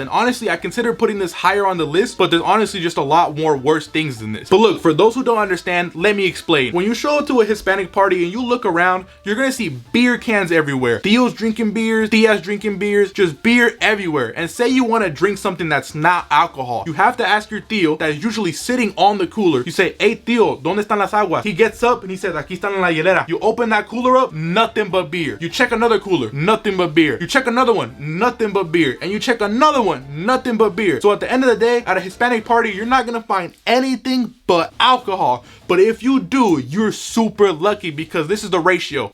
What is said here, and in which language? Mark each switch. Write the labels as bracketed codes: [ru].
[en] And honestly, I consider putting this higher on the list, but there's honestly just a lot more worse things than this. But look, for those who don't understand, let me explain. When you show up to a Hispanic party and you look around, you're gonna see beer cans everywhere. Theos drinking beers, Theas drinking beers, just beer everywhere. And say you wanna drink something that's not alcohol. You have to ask your tío that is usually sitting on the cooler. You say, hey tío, [es] ¿dónde están las aguas? [en] He gets up and he says, [es] aquí están en la hielera. [en] You open that cooler up, nothing but beer. You check another cooler, nothing but beer. You check another one, nothing but beer. And you check another one, nothing but beer. So at the end of the day, at a Hispanic party, you're not gonna find anything but alcohol. But if you do, you're super lucky, because this is the ratio.